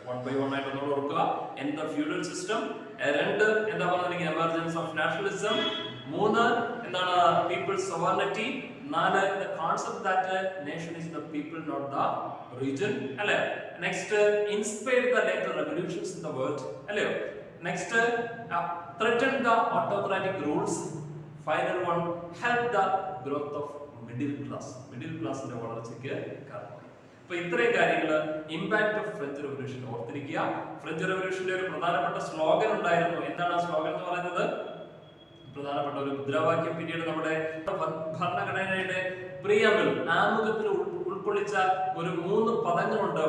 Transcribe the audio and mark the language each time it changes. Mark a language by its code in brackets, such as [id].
[ml] One by one ആയിട്ട് നമ്മൾ ഓർക്കുക. [en] End the feudal system. [ml] രണ്ട് എന്താ പറഞ്ഞിരിക്കുന്നത്? [en] Emergence of nationalism. [ml] മൂന്ന് എന്താണ്? [en] People's sovereignty. നാല് the concept that nation is the people not the region അല്ലേ. Next inspired the later revolutions in the world അല്ലയോ. Next threaten the autocratic rules. Final one, help the growth of middle class, [ml] middle ക്ലാസിന്റെ വളർച്ചയ്ക്ക് കാരണമായി. അപ്പൊ ഇത്രയും കാര്യങ്ങൾ [en] impact of French revolution [ml] ഓർത്തിരിക്കുക. French റെവല്യൂഷന്റെ ഒരു പ്രധാനപ്പെട്ട സ്ലോഗൻ ഉണ്ടായിരുന്നു. എന്താണ് ആ സ്ലോഗൻ എന്ന് പറയുന്നത്? പ്രധാനപ്പെട്ട ഒരു മുദ്രാവാക്യം. പിന്നീട് നമ്മുടെ ഭരണഘടനയുടെ പ്രിയമ്പിൾ, ആമുഖത്തിൽ ഉൾക്കൊള്ളിച്ച ഒരു 3 പദങ്ങളുണ്ട്.